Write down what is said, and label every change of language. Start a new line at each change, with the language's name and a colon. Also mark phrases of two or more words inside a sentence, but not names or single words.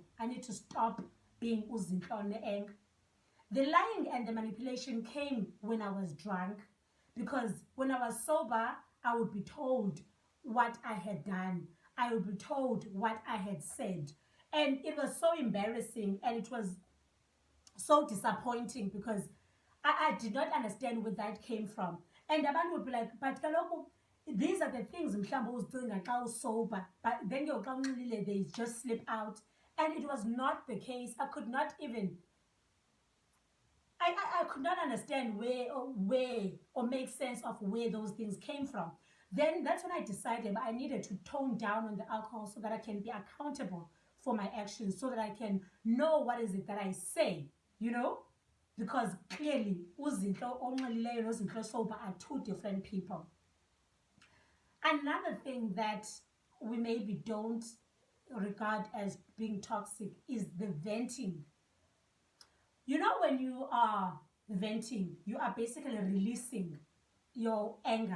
English: I need to stop being uzinhle on the anger. The lying and the manipulation came when I was drunk, because when I was sober, I would be told what I had done. I would be told what I had said. And it was so embarrassing and it was so disappointing because I did not understand where that came from. And abantu would be like, but kaloku, these are the things
Xhosa: mhlawumbe uzicinga xa
English: sober, but then they just slip out. And it was not the case. I could not even, I could not understand where or make sense of where those things came from. Then that's when I decided I needed to tone down on the alcohol so that I can be accountable for my actions, so that I can know what is it that I say, you know? Because clearly,
Xhosa: uzinhle onxilileyo nozinhle
English: sober are two different people. Another thing that we maybe don't regard as being toxic is the venting. You know, when you are venting, you are basically releasing your anger.